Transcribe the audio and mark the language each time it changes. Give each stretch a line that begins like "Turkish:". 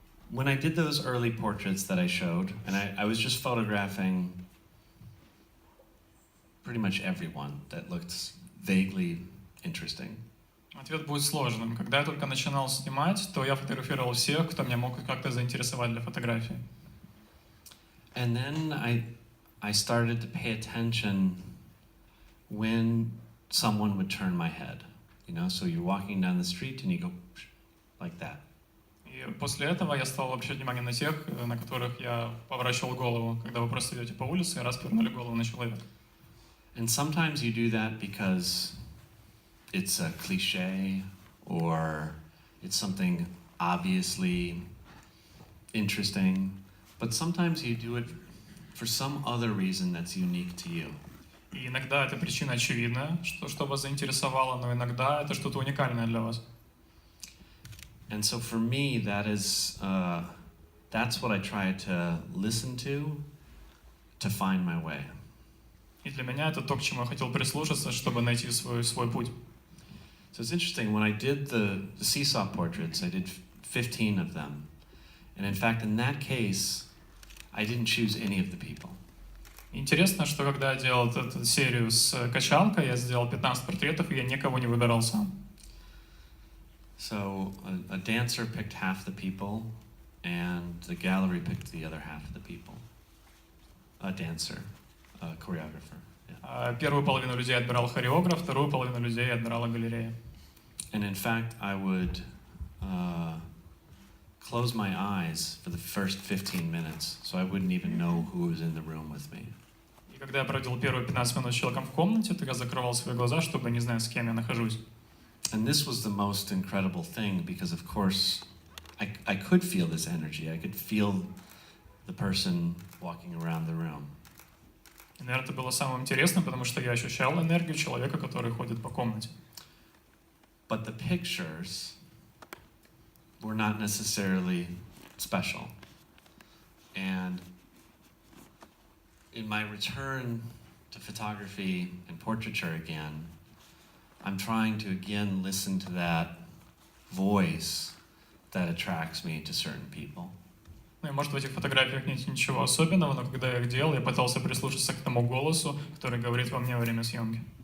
English: When I did those early portraits that I showed, and I was just photographing pretty much everyone that looked vaguely interesting.
Russian: Ответ будет сложным. Когда я только начинал снимать, то я фотографировал всех, кто меня мог как-то заинтересовать для фотографии.
English: And then I started to pay attention when someone would turn my head. You know, so you're walking down the street and you go like that.
Russian: И после этого я стал обращать внимание на тех, на которых я поворачивал голову, когда вы просто идете по улице и раз повернули голову на человека.
English: And sometimes you do that because it's a cliche or it's something obviously interesting, but sometimes you do it for some other reason that's unique to you.
Russian: И иногда эта причина очевидна, что вас заинтересовало, но иногда это что-то уникальное для вас.
English: And so for me, that's what I try to listen to find my way.
Russian: И для меня это то, к чему я хотел прислушаться, чтобы найти свой путь.
English: So it's interesting, when I did the seesaw portraits, I did 15 of them. And in fact, in that case, I didn't choose any of the people.
Russian: Интересно, что когда я делал эту серию с качалкой, я сделал 15 портретов, и я никого не выбирал сам.
English: So a dancer picked half the people, and the gallery picked the other half of the people. A dancer, a choreographer. Yeah.
Russian: Первую половину людей отбирал хореограф, вторую половину людей отбирала галерея.
English: And in fact, I would close my eyes for the first 15 minutes, so I wouldn't even know who was in the room with me.
Russian: И когда я проводил первые 15 минут с человеком в комнате, то я закрывал свои глаза, чтобы не знать, с кем я нахожусь.
English: And this was the most incredible thing because, of course, I could feel this energy. I could feel the person walking around the room.
Russian: И, наверное, это было самым интересным, потому что я ощущал энергию человека, который ходит по комнате.
English: But the pictures were not necessarily special. And in my return to photography and portraiture again, I'm trying to again listen to that voice that attracts me to certain people.
Russian: Ну и может в этих фотографиях нет ничего особенного, но когда я их делал, я пытался прислушаться к тому голосу, который говорит во мне во время съемки.